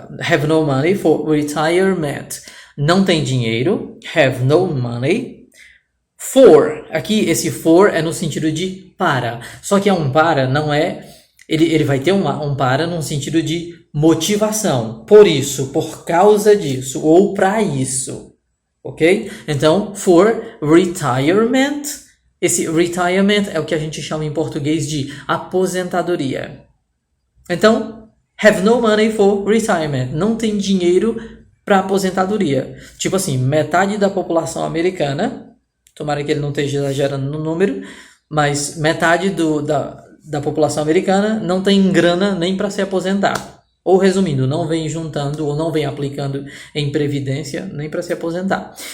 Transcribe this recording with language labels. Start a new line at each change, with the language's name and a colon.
English: have no money for retirement,
Portuguese: não tem dinheiro,
English: have no money,
Portuguese: for, aqui esse for é no sentido de para, só que um para não é, ele vai ter um para no sentido de motivação, por isso, por causa disso, ou para isso. Ok? Então, for retirement, esse retirement é o que a gente chama em português de aposentadoria.
English: Então, have no money for retirement.
Portuguese: Não tem dinheiro para aposentadoria. Tipo assim, metade da população americana, tomara que ele não esteja exagerando no número, mas metade da população americana não tem grana nem para se aposentar. Ou resumindo, não vem juntando ou não vem aplicando em previdência nem para se aposentar.